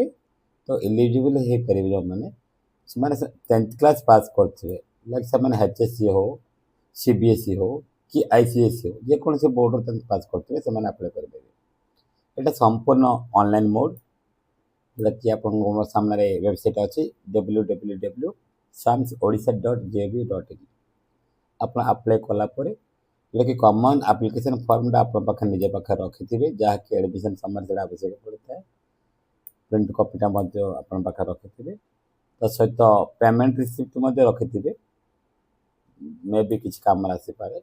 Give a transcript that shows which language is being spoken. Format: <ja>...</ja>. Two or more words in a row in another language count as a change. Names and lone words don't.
<or>ତ ଏଲିଜିବଲ୍ ହୋଇପାରିବେ ଯେଉଁମାନେ ସେମାନେ 10th</or> <en>class pass</en> <or>କରିଥିବେ, ଲାଇକ୍ ସେମାନେ HSC ହେଉ, CBSE ହେଉ କି ICSE ହେଉ, ଯେକୌଣସି ବୋର୍ଡ଼ରୁ 10th ପାସ୍ କରିଥିବେ ସେମାନେ ଆପ୍ଲାଏ କରିପାରିବେ। ଏଇଟା ସମ୍ପୂର୍ଣ୍ଣ</or> <en>online mode,</en> <or>ଯେଉଁଟାକି ଆପଣଙ୍କ ସାମ୍ନାରେ ୱେବସାଇଟ୍ ଅଛି www.samsodisha.gov.in। ଆପଣ ଆପ୍ଲାଏ କଲା ପରେ ଯେଉଁଟାକି</or> <en>common application</en> <or>ଫର୍ମଟା ଆପଣ ପାଖରେ ନିଜ ପାଖରେ ରଖିଥିବେ, ଯାହାକି ଆଡ଼ମିସନ୍ ସମୟରେ ସେଇଟା ଆବଶ୍ୟକ ପଡ଼ିଥାଏ। ପ୍ରିଣ୍ଟ କପିଟା ମଧ୍ୟ ଆପଣଙ୍କ ପାଖରେ ରଖିଥିବେ, ତା ସହିତ</or> <en>payment receipt</en> <or>ମଧ୍ୟ ରଖିଥିବେ, ମେ ବି କିଛି କାମରେ ଆସିପାରେ।</or>